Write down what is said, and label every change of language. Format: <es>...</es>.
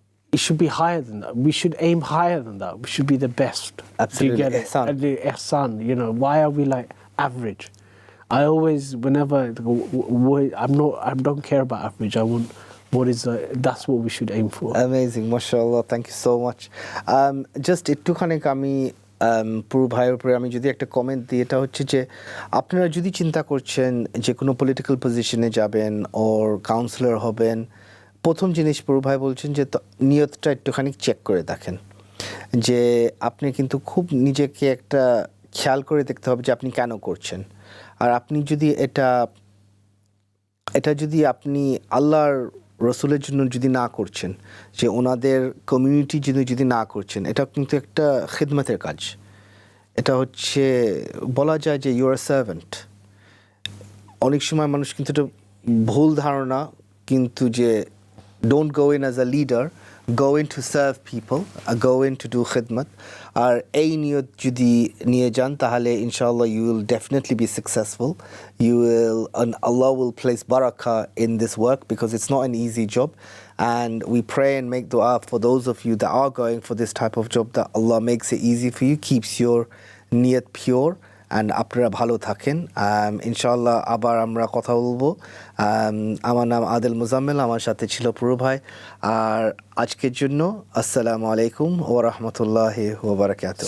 <en>It should be higher than that. We should aim higher than that. We should be the best. Absolutely. Do you get it? Ihsan, why are we like average? I always, whenever, I don't care about average. I want that's what we should aim for. Amazing, mashallah. Thank you so much.</en> <bn>Just একটুখানি আমি পুরু ভাইয়ের উপরে আমি যদি একটা comment দিই, এটা হচ্ছে যে আপনারা যদি চিন্তা করছেন যে কোনো পলিটিক্যাল পজিশনে যাবেন ওর কাউন্সিলর হবেন, প্রথম জিনিস পুরু ভাই বলছেন যে নিয়তটা একটুখানি চেক করে দেখেন, যে আপনি কিন্তু খুব নিজেকে একটা খেয়াল করে দেখতে হবে যে আপনি কেন করছেন। আর আপনি যদি এটা যদি আপনি আল্লাহর রসুলের জন্য যদি না করছেন, যে ওনাদের কমিউনিটির জন্য যদি না করছেন, এটা কিন্তু একটা খিদমতের কাজ। এটা হচ্ছে বলা যায় যে</bn> <en>Your a servant.</en> <bn>অনেক সময় মানুষ কিন্তু এটা ভুল ধারণা, কিন্তু যে</bn> <en>Don't go in as a leader, go in to serve people, go in to do khidmat.</en> <bn>আর এই নিয়ত যদি নিয়ে যান তাহলে ইনশাআল্লাহ</bn> <en>you will definitely be successful. And Allah will place barakah in this work because it's not an easy job. And we pray and make dua for those of you that are going for this type of job, that Allah makes it easy for you, keeps your niyat pure, and</en> <bn>আপনারা ভালো থাকেন। ইনশাআল্লাহ আবার আমরা কথা বলবো। আমার নাম আদেল মোজাম্মেল, আমার সাথে ছিল পুরু ভাই। আর আজকের জন্য আসসালামু আলাইকুম ওয়া রাহমাতুল্লাহি ওয়া বারাকাতুহু।</bn>